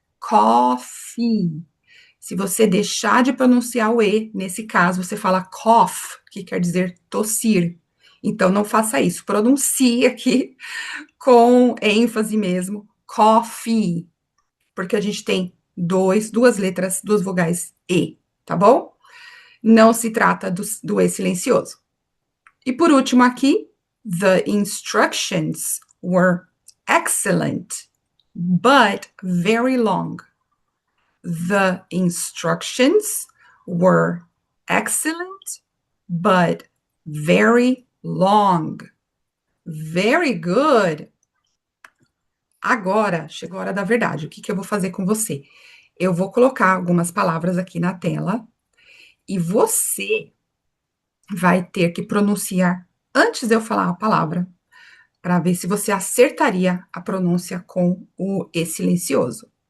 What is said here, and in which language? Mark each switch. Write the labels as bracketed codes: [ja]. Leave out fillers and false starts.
[pt] Coffee. Se você deixar de pronunciar o E, nesse caso, você fala cough, que quer dizer tossir. Então, não faça isso. Pronuncie aqui com ênfase mesmo, coffee, porque a gente tem duas letras, duas vogais E, tá bom? Não se trata do E silencioso. E por último aqui, [en] the instructions were excellent, but very long. The instructions were excellent, but very long. Very good. [pt] Agora chegou a hora da verdade. O que eu vou fazer com você? Eu vou colocar algumas palavras aqui na tela e você vai ter que pronunciar antes de eu falar a palavra, para ver se você acertaria a pronúncia com o E silencioso.